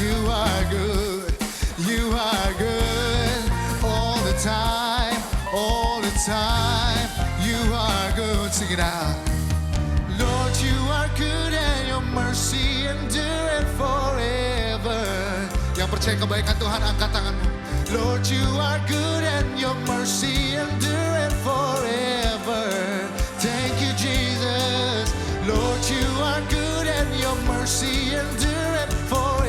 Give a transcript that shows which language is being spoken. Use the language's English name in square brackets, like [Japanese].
[English] You are good, you are good all the time, all the time. You are good. Sing it out. Lord, you are good and your mercy endureth forever. [Indonesian] Yang percaya kebaikan Tuhan, angkat tanganmu. [English] Lord, you are good and your mercy endureth forever. Thank you, Jesus. Lord, you are good and your mercy endureth forever.